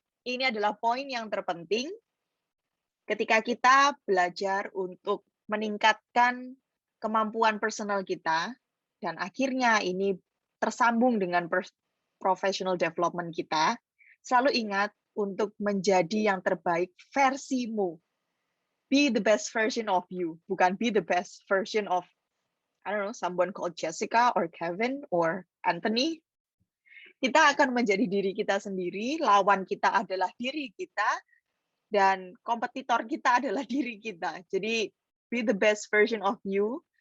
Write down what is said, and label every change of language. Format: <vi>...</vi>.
<id>Ini adalah poin yang terpenting ketika kita belajar untuk meningkatkan kemampuan personal kita, dan akhirnya ini tersambung dengan professional development kita, selalu ingat untuk menjadi yang terbaik versimu.</id> <en>Be the best version of you, bukan be the best version of, I don't know, someone called Jessica or Kevin or Anthony.</en> <id>Kita akan menjadi diri kita sendiri, lawan kita adalah diri kita, dan kompetitor kita adalah diri kita. Jadi,</id> <en>be the best version of you.</en>